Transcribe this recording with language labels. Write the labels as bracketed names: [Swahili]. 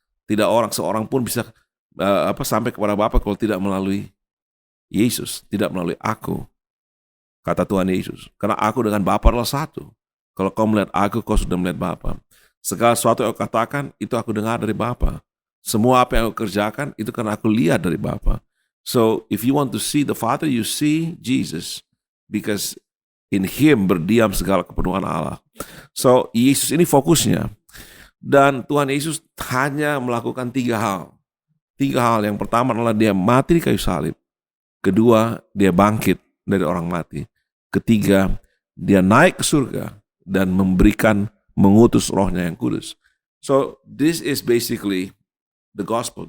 [Indonesian] Tidak seorang pun bisa sampai kepada Bapa kalau tidak melalui Yesus, tidak melalui aku. Kata Tuhan Yesus, karena aku dengan Bapa adalah satu. Kalau kau melihat aku, kau sudah melihat Bapa. Segala sesuatu yang aku katakan, itu aku dengar dari Bapa. Semua apa yang aku kerjakan, itu karena aku lihat dari Bapa. [English] So, if you want to see the Father, you see Jesus. Because in Him [Indonesian] berdiam segala kepenuhan Allah. So, Yesus ini fokusnya. Dan Tuhan Yesus hanya melakukan 3 hal. 3 hal. Yang pertama adalah dia mati di kayu salib. Kedua, dia bangkit dari orang mati. Ketiga, dia naik ke surga dan mengutus Rohnya yang kudus. [English] So this is basically the gospel.